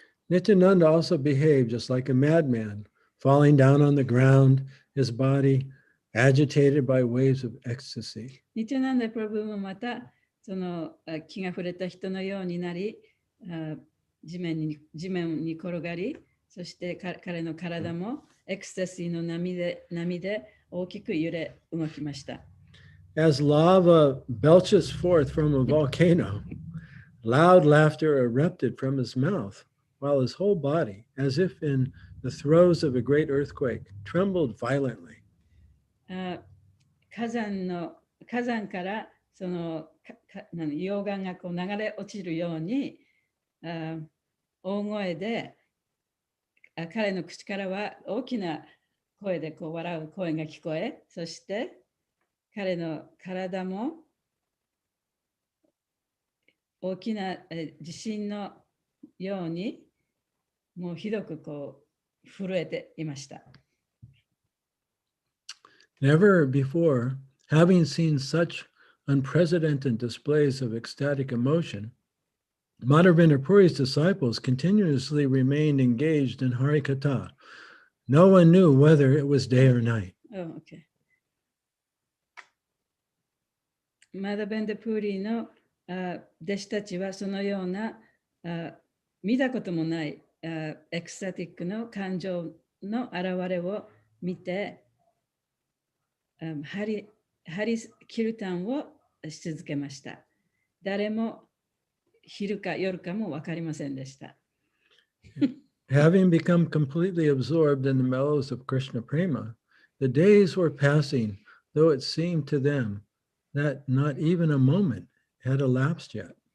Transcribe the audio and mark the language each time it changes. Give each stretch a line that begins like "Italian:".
English: Nityananda also behaved just like a madman, falling down on the ground, his body agitated by waves of ecstasy.
Japanese: ニチャナンダ・プラブもまたその気が触れた人のようになり、地面に転がり、そして彼の体もエクスタシーの波で大きく揺れ動きました。
English: As lava belches forth from a volcano, loud laughter erupted from his mouth, while his whole body, as if in the throes of a great earthquake, trembled violently.
Japanese: 火山からその溶岩がこう流れ落ちるように大声で彼の口からは大きな声でこう笑う声が聞こえ、そして彼の体も大きな地震のように、もうひどくこう震えていました。
English: Never before, having seen such unprecedented displays of ecstatic emotion, Madhvendra Puri's disciples continuously remained engaged in Harikatha. No one knew whether it was day or night. Oh, okay.
Japanese: マダベンダ・プーリーの弟子たちはそのような見たこともないエクスタティックの感情の現れを見て、ハリキルタンをし続けました。誰も昼か夜かも分かりませんでした。
English: Having become completely absorbed in the mellows of Krishna Prema, the days were passing, though it seemed to them that not even a moment had elapsed yet.